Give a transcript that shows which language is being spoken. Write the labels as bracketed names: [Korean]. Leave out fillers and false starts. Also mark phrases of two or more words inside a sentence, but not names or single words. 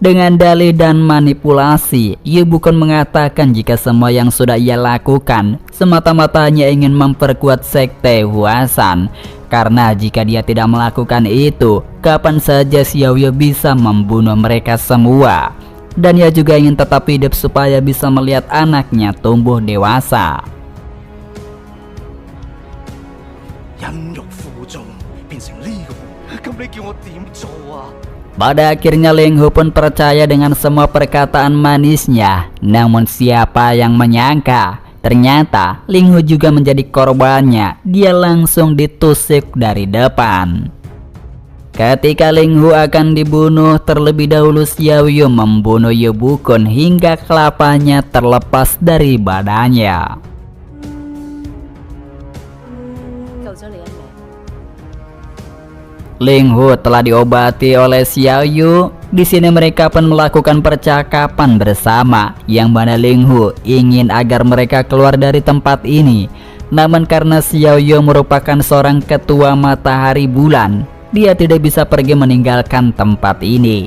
[Indonesian] Dengan dalih dan manipulasi, Yu bukan mengatakan jika semua yang sudah ia lakukan semata-mata hanya ingin memperkuat sekte Huasan. Karena jika dia tidak melakukan itu, kapan saja Xiao Yu bisa membunuh mereka semua. Dan ia juga ingin tetap hidup supaya bisa melihat anaknya tumbuh dewasa. [Cantonese] 忍辱負重變成呢個，咁你叫我點做啊？ [Indonesian] Pada akhirnya Ling Hu pun percaya dengan semua perkataan manisnya. Namun siapa yang menyangka, ternyata Ling Hu juga menjadi korbannya. Dia langsung ditusuk dari depan. Ketika Ling Hu akan dibunuh, terlebih dahulu Xiao Yu membunuh Yu Bukun hingga kelapanya terlepas dari badannya. [Cantonese] 救咗你一命。 [Indonesian] Ling Hu telah diobati oleh Xiao Yu. Di sini mereka pun melakukan percakapan bersama, yang mana Ling Hu ingin agar mereka keluar dari tempat ini. Namun karena Xiao Yu merupakan seorang ketua matahari bulan, dia tidak bisa pergi meninggalkan tempat ini.